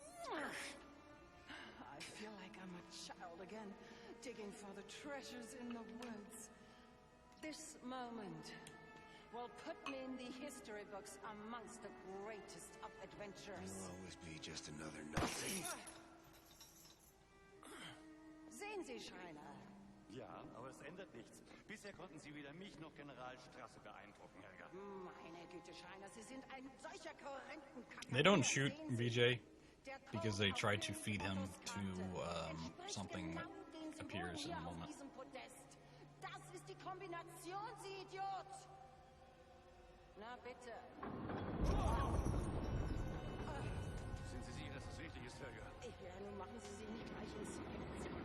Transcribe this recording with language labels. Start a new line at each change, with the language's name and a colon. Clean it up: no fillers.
English: I feel like I'm a child again, digging for the treasures in the woods. This moment will put me in the history books amongst the greatest of adventures. You'll always be just another Nazi.
German: Sehen Sie, Schreiner. Ja, aber es ändert nichts. Bisher konnten Sie weder mich noch General Strasse beeindrucken, Helga. Meine Güte, Schreiner, Sie sind ein solcher Korrentenkacker.
English: They don't shoot VJ because they try to feed him to something that appears in a moment.
German: Das ist die Kombination, Sie Idiot! Na bitte. Sind Sie sicher, dass das richtig ist, Helga? Ja, nun machen Sie sich nicht gleich ins Helga,